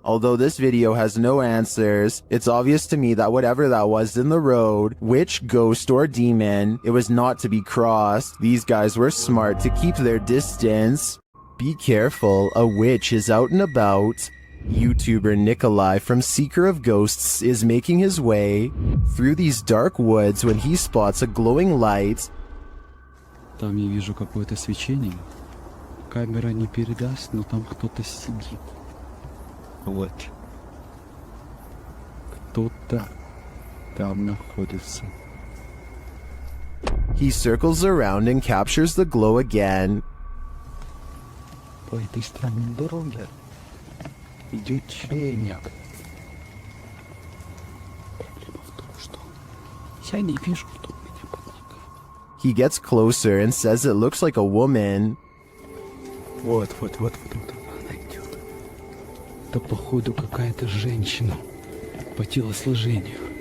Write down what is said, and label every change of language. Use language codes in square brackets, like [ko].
[en] Although this video has no answers, it's obvious to me that whatever that was in the road, witch, ghost, or demon, it was not to be crossed. These guys were smart to keep their distance. Be careful, a witch is out and about. YouTuber Nikolai from Seeker of Ghosts is making his way through these dark woods when he spots a glowing light. [ru] Там я вижу какое-то свечение. Камера не передаст, но там кто-то сидит. Вот. Кто-то там находится. [en] He circles around and captures the glow again. [ru] По этой странной дороге идет человек. Проблема в том, что я не вижу, что у меня под ногами. [en] He gets closer and says it looks like a woman. [ru] Вот она идет. Это походу какая-то женщина по телосложению.